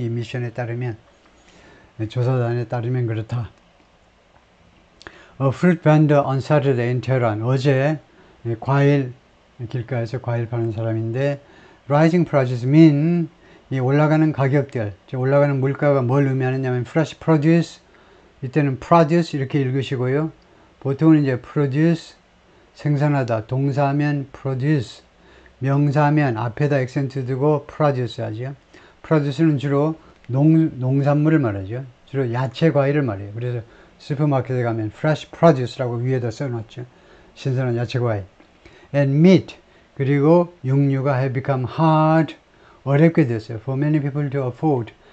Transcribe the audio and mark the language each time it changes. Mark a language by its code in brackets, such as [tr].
[ko] 이 미션에 따르면, 조사단에 따르면 그렇다. [en] A fruit vendor on Saturday in Tehran. [ko] 어제 과일 길가에서 과일 파는 사람인데, [en] rising prices mean [ko] 이 올라가는 가격들, 올라가는 물가가 뭘 의미하느냐면 [en] fresh produce, [ko] 이때는 produce 이렇게 읽으시고요. 보통은 이제 produce 생산하다, 동사하면 produce, 명사하면 앞에다 액센트 두고 produce 하죠. produce는 주로 농산물을 말하죠. 주로 야채 과일을 말해요. 그래서 슈퍼마켓에 가면 fresh produce라고 위에다 써놨죠. 신선한 야채 과일. [en] And meat, [ko] 그리고 육류가 [en] have become hard, [ko] 어렵게 됐어요. [en] For many people to afford.